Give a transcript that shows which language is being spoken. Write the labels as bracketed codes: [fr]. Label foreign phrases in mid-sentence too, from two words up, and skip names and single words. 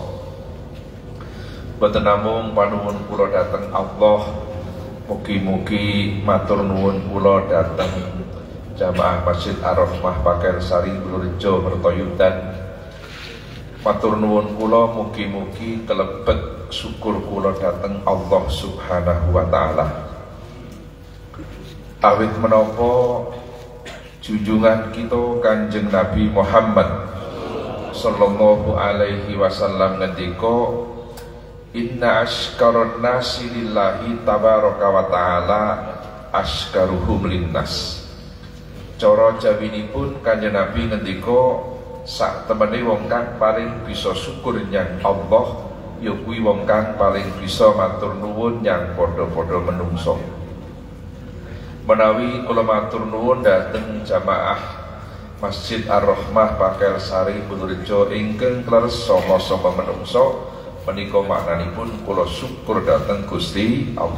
[jv] Boten namung panuwun kula dhateng Allah, mugi-mugi matur nuwun kula dhateng jamaah Masjid Ar-Rahmah Pakel Sari Bulurejo Mertoyudan, matur nuwun kula mugi-mugi kelebet syukur kula dhateng [ar] الله سبحانه وتعالى. [jv] Awit menapa junjungan kita [ar] Kanjeng Nabi Muhammad صلى الله عليه وسلم ngendika, إن أشكر الناس لله تبارك وتعالى أشكرهم للناس. [jv] Cara jawinipun Kanjeng Nabi ngendika, sak temene wong kang paling bisa syukur nyang Allah ya kuwi wong kang paling bisa matur nuwun nyang padha-padha menungso. Menawi kula matur nuwun dhateng jamaah Masjid Ar-Rahmah Pakel Sari Bulurejo ingkang kleres sama-sama menungso, menika maknanipun kula syukur dhateng Gusti Allah.